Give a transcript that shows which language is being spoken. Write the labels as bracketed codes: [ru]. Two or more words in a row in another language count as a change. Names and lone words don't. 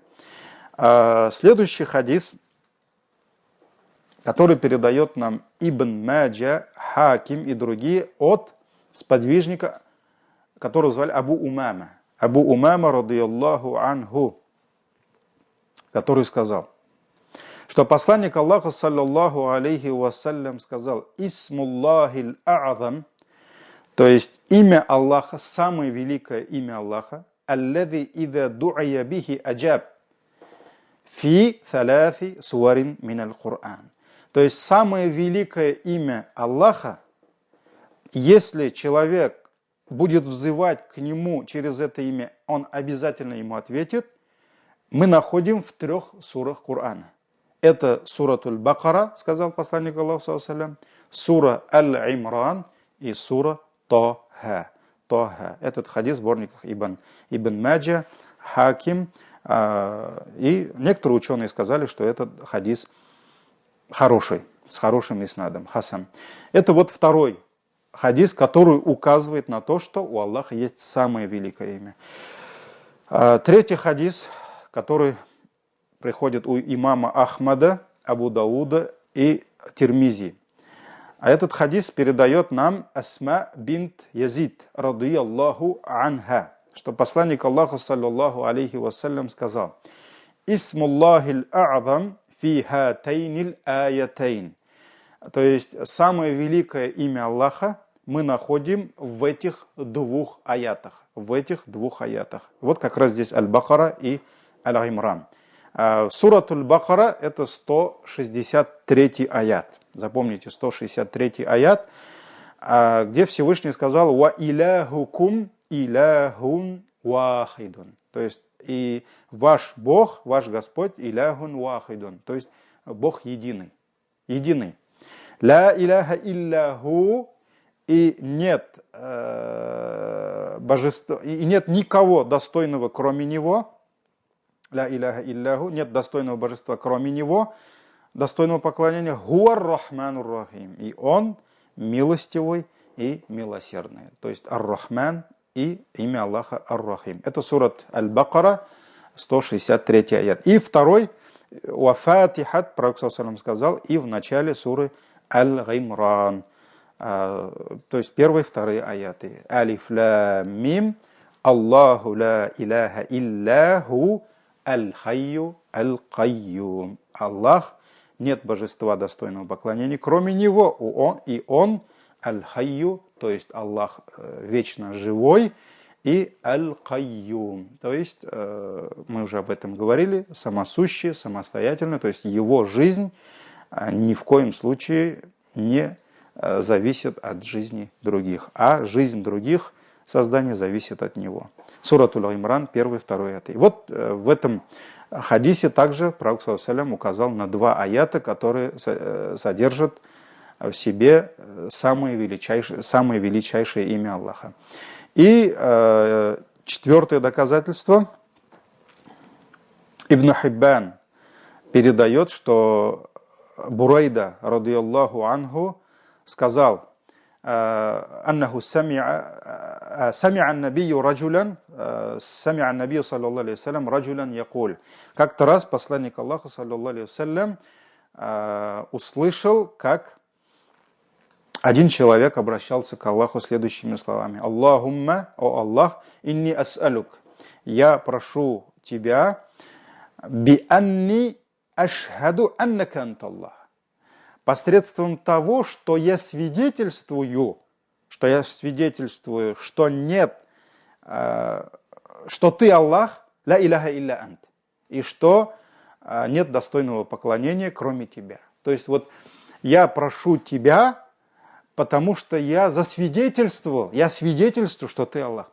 [ru] Следующий хадис, который передает нам Ибн Маджа, Хаким и другие от сподвижника, которого звали Абу Умама. Абу Умама, [ar] رضي الله عنه, [ru] который сказал, что посланник Аллаха, [ar] صلى الله عليه وسلم, [ru] сказал: [ar] «اسم الله الأعظم», [ru] то есть имя Аллаха, самое великое имя Аллаха, [ar] «الذي إذا دعي به أجاب في ثلاث سور من القرآن». [ru] То есть самое великое имя Аллаха, если человек будет взывать к нему через это имя, он обязательно ему ответит, мы находим в 3 сурах Корана. Это суратуль Бакара, сказал посланник Аллаха, [ar] صلى الله عليه وسلم, [ru] сура Аль-Имран и сура Тоха. Этот хадис в сборниках Ибн Маджа, Хаким, и некоторые ученые сказали, что этот хадис хороший, с хорошим иснадом, хасан. Это вот 2-й хадис, который указывает на то, что у Аллаха есть самое великое имя. 3-й хадис, который приходит у имама Ахмада, Абу Дауда и Тирмизи. А этот хадис передает нам Асма бинт Язид, [ar] رضي الله عنها, [ru] что посланник Аллаха, [ar] صلى الله عليه وسلم, сказал: «اسم الله الأعظم في هاتين الآيتين». [ru] То есть самое великое имя Аллаха мы находим в этих 2 аятах. Вот как раз здесь Аль-Бакара и Аль-Имран. Суратуль Бакара – это 163 аят. Запомните, 163 аят, где Всевышний сказал: [ar] «وإلهكم إله واحد». [ru] То есть и ваш Бог, ваш Господь, [ar] إله واحد. [ru] То есть Бог единый. [ar] لا إله إلا هو, [ru] и нет божества, и нет никого достойного, кроме Него. [ar] لا إله إلا هو, [ru] нет достойного божества, кроме Него, достойного поклонения. [ar] هو الرحمن الرحيم, [ru] и Он милостивый и милосердный. То есть ар-Рахман и имя Аллаха ар-Рахим. Это сурат Аль-Бакара, 163 аят. И 2-й, [ar] وفاتحة, [ru] пророк саллаллаху сказал, и в начале суры Аль-Имран. То есть 1-й, 2-й аяты. [ar] الم الله لا إله إلا هو الحي القيوم. [ru] Аллах, нет божества достойного поклонения, кроме Него, и Он аль-хайю, то есть Аллах вечно живой, и аль-кайюм, то есть, мы уже об этом говорили, самосущий, самостоятельный, то есть Его жизнь ни в коем случае не зависит от жизни других, а жизнь других создания зависит от Него. Суратуль Имран, 1-й, 2-й аяты. И вот в этом хадисе также пророк [ar] صلى الله عليه وسلم [ru] указал на 2 аята, которые содержат в себе самое величайшее имя Аллаха. И 4-е доказательство. Ибн Хиббан передает, что Бурайда, [ar] رضي الله عنه, сказал: «أنه سمع النبي رجلا سمع النبي صلى الله عليه وسلم رجلا يقول». [ru] Как-то раз посланник Аллаха, [ar] صلى الله عليه وسلم, [ru] услышал, как один человек обращался к Аллаху следующими словами: «Аллахумма, о Аллах, [ar] إني أسألك, [ru] я прошу тебя, [ar] بأني أشهد أنك أنت الله, [ru] посредством того, что я свидетельствую, что нет, что ты Аллах, [ar] لا إله إلا أنت, [ru] и что нет достойного поклонения, кроме тебя». То есть вот я прошу тебя, потому что я свидетельствую, что ты Аллах.